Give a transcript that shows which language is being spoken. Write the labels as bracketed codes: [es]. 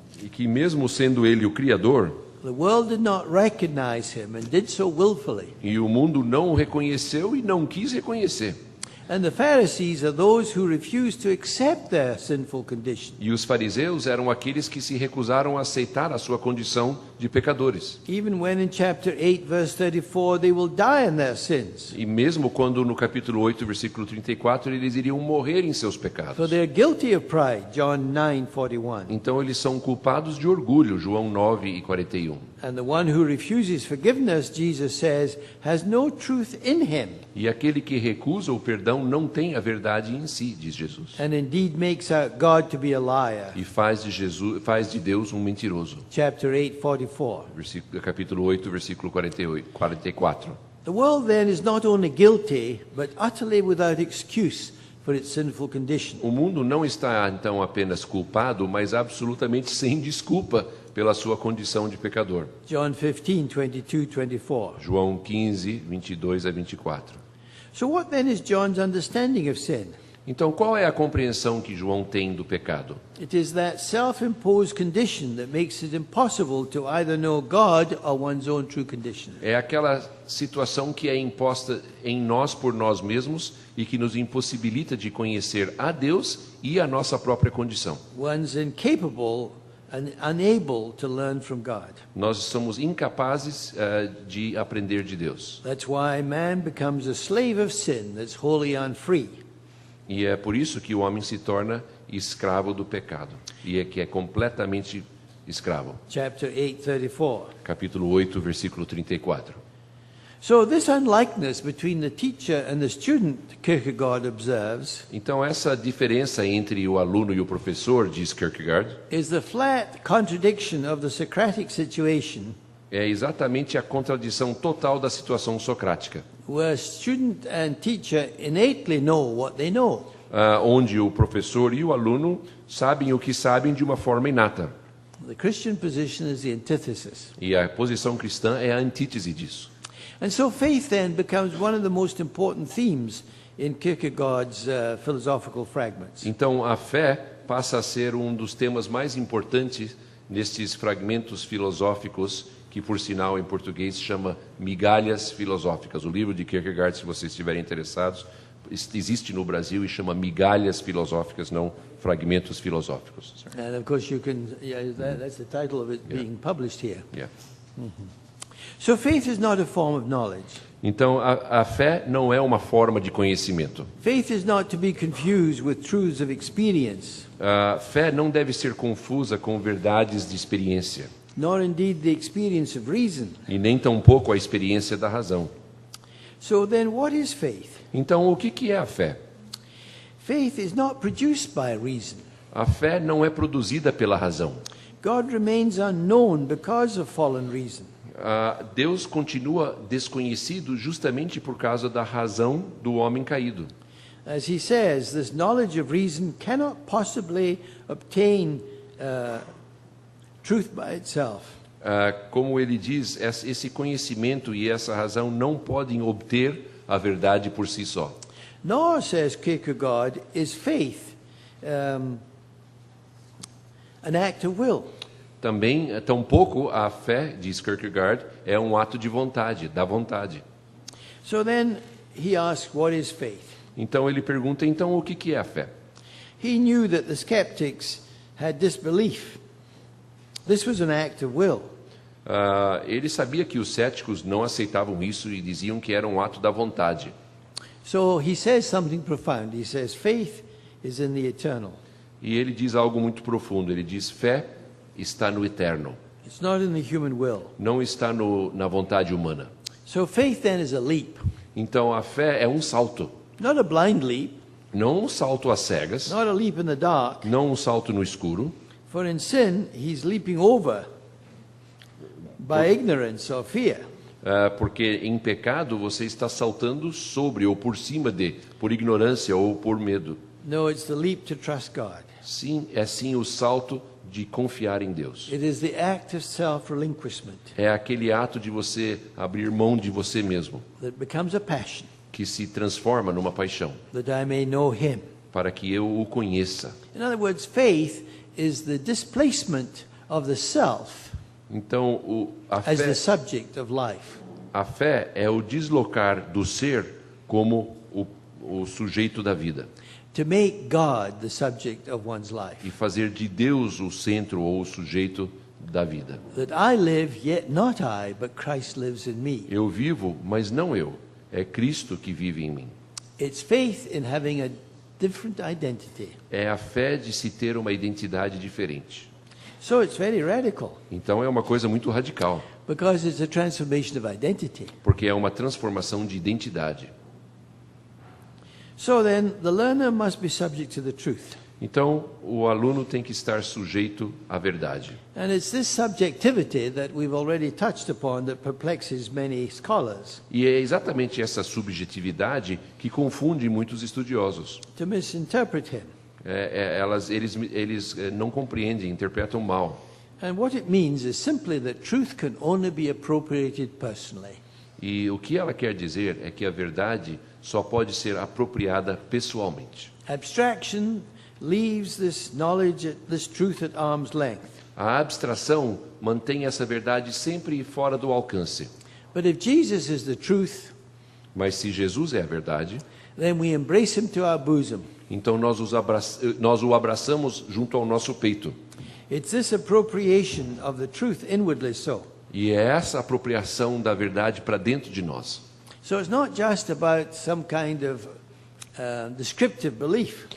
[pt] E que mesmo sendo ele o Criador, [en] the world did not recognize him and did so willfully. [pt] e o mundo não o reconheceu e não quis reconhecer. [en] And the Pharisees are those who refuse to accept their sinful condition. [pt] E os fariseus eram aqueles que se recusaram a aceitar a sua condição de pecadores. [en] Even when in chapter 8, verse 34, they will die in their sins. [pt] E mesmo quando no capítulo 8, versículo 34, eles iriam morrer em seus [en] For [pt] pecados. [en] they're guilty of pride, John 9:41. [pt] Então eles são culpados de orgulho, João 9:41. [en] And the one who refuses forgiveness, Jesus says, has no truth in him, [pt] E aquele que recusa o perdão não tem a verdade em si, diz Jesus. [en] and indeed makes out God to be a liar. [pt] E faz de Deus um mentiroso. [en] Chapter 8:44. [pt] Capítulo 8, versículo 44. [en] The world then is not only guilty, but utterly without excuse for its sinful condition. [pt] O mundo não está então apenas culpado, mas absolutamente sem desculpa pela sua condição de pecador. [en] John 15:22-24. [pt] João 15:22-24. [en] So what then is John's understanding of sin? [pt] Então, qual é a compreensão que João tem do pecado? [en] It is that self-imposed condition that makes it impossible to either know God or one's own true condition. [pt] É aquela situação que é imposta em nós por nós mesmos e que nos impossibilita de conhecer a Deus e a nossa própria condição. [en] One's incapable and unable to learn from God. [pt] Nós somos incapazes de aprender de Deus. [en] That's why man becomes a slave of sin that's wholly unfree. [pt] E é por isso que o homem se torna escravo do pecado. E é que é completamente escravo. [en] Chapter 8:34. [pt] Capítulo 8, versículo 34. [en] So this unlikeness between the teacher and the student, Kierkegaard observes, [pt] Então essa diferença entre o aluno e o professor, diz Kierkegaard, [en] is the flat contradiction of the Socratic situation, [pt] é exatamente a contradição total da situação socrática, [en] where student and teacher innately know what they know. [pt] onde o professor e o aluno sabem o que sabem de uma forma inata. [en] The Christian position is the antithesis. [pt] E a posição cristã é a antítese disso. [en] And so faith then becomes one of the most important themes in Kierkegaard's philosophical fragments. [pt] Então a fé passa a ser um dos temas mais importantes nestes fragmentos filosóficos, que por sinal em português chama Migalhas Filosóficas. O livro de Kierkegaard, se vocês estiverem interessados, existe no Brasil e chama Migalhas Filosóficas, não Fragmentos Filosóficos. [en] And of course you can, that's the title of it being published here. Yeah. So faith is not a form of knowledge. [pt] Então a fé não é uma forma de conhecimento. [en] Faith is not to be confused with truths of experience, [pt] A fé não deve ser confusa com verdades de experiência, [en] nor indeed the experience of reason. [pt] e nem tampouco a experiência da razão. [en] So then what is faith? [pt] Então o que é a fé? [en] Faith is not produced by reason. [pt] A fé não é produzida pela razão. [en] God remains unknown because of fallen reason. [pt] Deus continua desconhecido justamente por causa da razão do homem caído. [en] As he says, this knowledge of reason cannot possibly obtain truth by itself. [pt] Como ele diz, esse conhecimento e essa razão não podem obter a verdade por si só. [en] Nor, says Kierkegaard, is faith an act of will. [pt] Também, tampouco a fé, diz Kierkegaard, é um ato de vontade, da vontade. [en] So then he asks, what is faith? [pt] Então ele pergunta, então o que é a fé? [en] He knew that the skeptics had disbelief. This was an act of will. [pt] Ele sabia que os céticos não aceitavam isso e diziam que era um ato da vontade. [en] So he says something profound. He says, faith is in the eternal. [pt] E ele diz algo muito profundo. Ele diz, fé está no eterno. [en] It's not in the human will. [pt] Não está na vontade humana. [en] So faith then is a leap. [pt] Então a fé é um salto. [en] Not a blind leap, [pt] Não um salto às cegas, [en] not a leap in the dark. [pt] não um salto no escuro. [en] For in sin, he's leaping over by ignorance or fear. [pt] Porque em pecado você está saltando sobre ou por cima de, por ignorância ou por medo. [en] No, it's the leap to trust God. [pt] Sim, é sim o salto de confiar em Deus. [en] It is the act of self-relinquishment [pt] É aquele ato de você abrir mão de você mesmo, [en] that becomes a passion, [pt] que se transforma numa paixão, [en] that I may know him. [pt] para que eu o conheça. [en] In other words, faith is the displacement of the self [pt] Então, [en] as the subject of life. [pt] a fé é o deslocar do ser como o sujeito da vida. [en] To make God the subject of one's life. [pt] E fazer de Deus o centro ou o sujeito da vida. [en] That I live, yet not I, but Christ lives in me. [pt] Eu vivo, mas não eu. É Cristo que vive em mim. [en] It's faith in having a different identity. [pt] É a fé de se ter uma identidade diferente. [en] So it's very radical, [pt] Então é uma coisa muito radical, [en] because it's a transformation of identity. [pt] porque é uma transformação de identidade. [en] So then, the learner must be subject to the truth. [pt] Então, o aluno tem que estar sujeito à verdade. [en] And it's this subjectivity that we've already touched upon that perplexes many scholars. [pt] E é exatamente essa subjetividade que confunde muitos estudiosos. [en] To misinterpret him. [pt] Eles não compreendem, interpretam mal. [en] And what it means is simply that truth can only be appropriated personally. [pt] E o que ela quer dizer é que a verdade só pode ser apropriada pessoalmente. [en] Abstraction leaves this knowledge, this truth at arm's length. [pt] A abstração mantém essa verdade sempre fora do alcance. [en] But if Jesus is the truth, [pt] Mas se Jesus é a verdade, [en] then we embrace him to our bosom. [pt] então nós o abraçamos junto ao nosso peito. [en] It's this appropriation of the truth inwardly so. [pt] E é essa apropriação da verdade para dentro de nós. [en] So it's not just about some kind of descriptive belief,